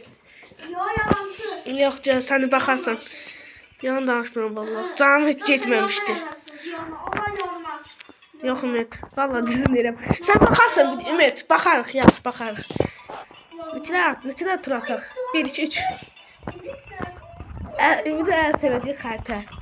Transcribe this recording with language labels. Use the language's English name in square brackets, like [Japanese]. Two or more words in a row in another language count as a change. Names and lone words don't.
[Turkish] Yok canım, sen de bakarsan. Yalan danışmıyorum vallahi. [Azerbaijani] Canım hiç getməmişdi. Yok Ümit. Vallahi dizim deyirəm. [Turkish] Sen bakarsan [Azerbaijani] Ümit. Bakarıq, yaz bakarıq. Neçə tur ataq? 1, 2, 3. Ümit ən sevdiği xəritə.